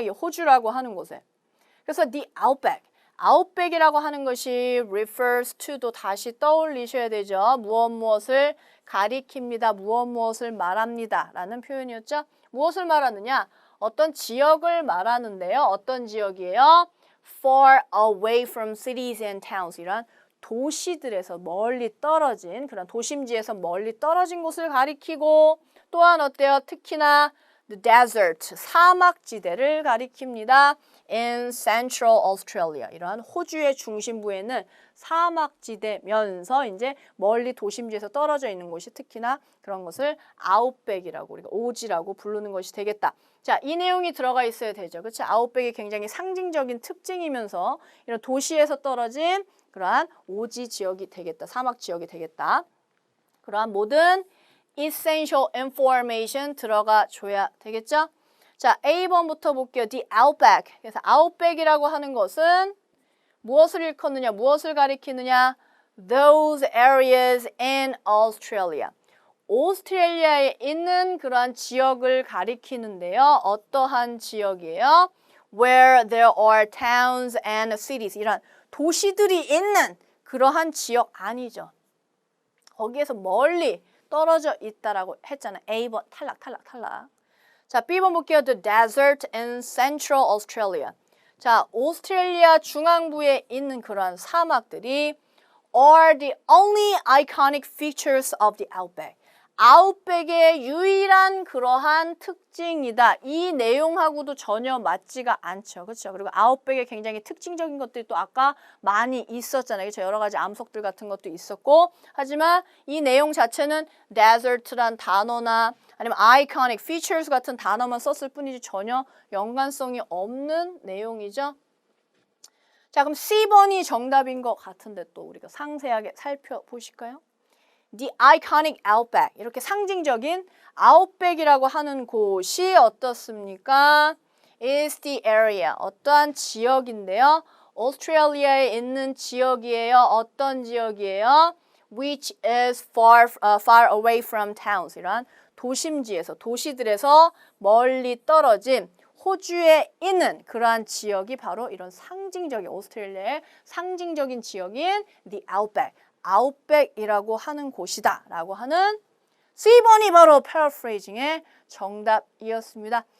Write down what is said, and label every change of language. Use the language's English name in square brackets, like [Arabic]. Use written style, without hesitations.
[Korean] 이 호주라고 하는 곳에. 그래서 [English] the outback, [Korean] 아웃백이라고 하는 것이 [English] refers to [Korean] 도 다시 떠올리셔야 되죠. 무엇을 가리킵니다. 무엇을 말합니다. 라는 표현이었죠. 무엇을 말하느냐? 어떤 지역을 말하는데요. 어떤 지역이에요? [English] Far away from cities and towns. [Korean] 이란 도시들에서 멀리 떨어진 그런 도심지에서 멀리 떨어진 곳을 가리키고 또한 어때요? 특히나 [English] the desert, [Korean] 사막지대를 가리킵니다. [English] In Central Australia. [Korean] 이러한 호주의 중심부에는 사막지대면서 이제 멀리 도심지에서 떨어져 있는 곳이 특히나 그런 것을 아웃백이라고 우리가 오지라고 부르는 것이 되겠다. 자, 이 내용이 들어가 있어야 되죠. 그렇죠? 아웃백이 굉장히 상징적인 특징이면서 이런 도시에서 떨어진 그러한 오지 지역이 되겠다. 사막 지역이 되겠다. 그러한 모든 [English] essential information [Korean] 들어가 줘야 되겠죠? 자, A번부터 볼게요. [English] The outback. [Korean] 그래서 outback이라고 하는 것은 무엇을 일컫느냐, 무엇을 가리키느냐? [English] Those areas in Australia. [Korean] 오스트레일리아에 있는 그러한 지역을 가리키는데요. 어떠한 지역이에요? [English] Where there are towns and cities. [Korean] 이런 도시들이 있는 그러한 지역 아니죠. 거기에서 멀리 떨어져 있다라고 했잖아요. A번 탈락. 자, B번 볼게요. [English] The desert in Central Australia. [Korean] 자, 오스트레일리아 중앙부에 있는 그러한 사막들이 [English] are the only iconic features of the outback. [Korean] 아웃백의 유일한 그러한 특징이다. 이 내용하고도 전혀 맞지가 않죠. 그렇죠? 그리고 아웃백에 굉장히 특징적인 것들이 또 아까 많이 있었잖아요. 그렇죠? 여러 가지 암석들 같은 것도 있었고 하지만 이 내용 자체는 desert란 단어나 아니면 [English] iconic features [Korean] 같은 단어만 썼을 뿐이지 전혀 연관성이 없는 내용이죠. 자, 그럼 C번이 정답인 것 같은데 또 우리가 상세하게 살펴보실까요? [English] The iconic outback. [Korean] 이렇게 상징적인 아웃백이라고 하는 곳이 어떻습니까? [English] is the area. [Korean] 어떠한 지역인데요. 오스트레일리아에 있는 지역이에요. 어떤 지역이에요? [English] Which is far away from towns. [Korean] 이런 도심지에서, 도시들에서 멀리 떨어진 호주에 있는 그러한 지역이 바로 이런 상징적인 오스트레일리아의 상징적인 지역인 [English] the outback. [Korean] 아웃백이라고 하는 곳이다 라고 하는 C번이 바로 paraphrasing의 정답이었습니다.